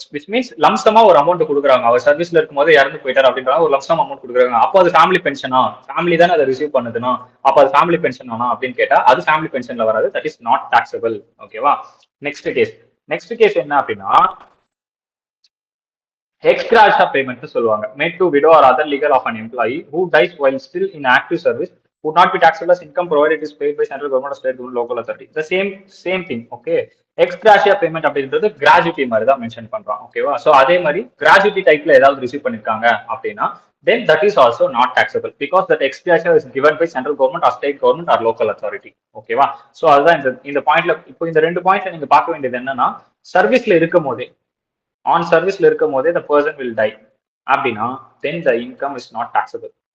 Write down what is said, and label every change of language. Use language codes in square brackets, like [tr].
[en] which means [ta] லம்சமா ஒரு amount கொடுக்குறாங்க. அவர் சர்வீஸ்ல இருக்கும் போது இறந்து போயிட்டார் அப்படின்ற ஒரு லம்சம் அமௌண்ட் கொடுக்குறாங்க. அப்போ அது ஃபேமிலி பென்ஷனா? ஃபேமிலி தானே அதை ரிசீவ் பண்ணுதுன்னா அப்போ அது ஃபேமிலி பென்ஷன் ஆனா அப்படின்னு கேட்டா அது ஃபேமிலி பென்ஷன்ல வராது. [en] That is not taxable. [ta] ஓகேவா? நெக்ஸ்ட் கேஸ் என்ன அப்படின்னா எக்ஸ்கிராஷா பேமெண்ட் சொல்லுவாங்க. [en] Made to widow or other legal of an employee who dies while still in active service would not be taxable as income provided it is paid by central government or state government local authority. The same thing. Okay, [ta] ex gratia payment அப்படின்றது gratuity மாதிரி தான் mention பண்றோம். ஓகேவா? So அதே மாதிரி gratuity டைப்ல ஏதாவது receive பண்ணிருக்காங்க அப்படின்னா [en] then that is also not taxable because that ex gratia is given by central government or state government or local authority. [ta] ஓகேவா? சோ அதுதான் இந்த பாயிண்ட்ல. இப்போ இந்த ரெண்டு பாயிண்ட்ல நீங்க பார்க்க வேண்டியது என்னன்னா சர்வீஸ்ல இருக்கும் போதே ஆன் சர்வீஸ்ல இருக்கும் போதே [en] the person will die [ta] அப்படின்னா [en] then the income is not taxable.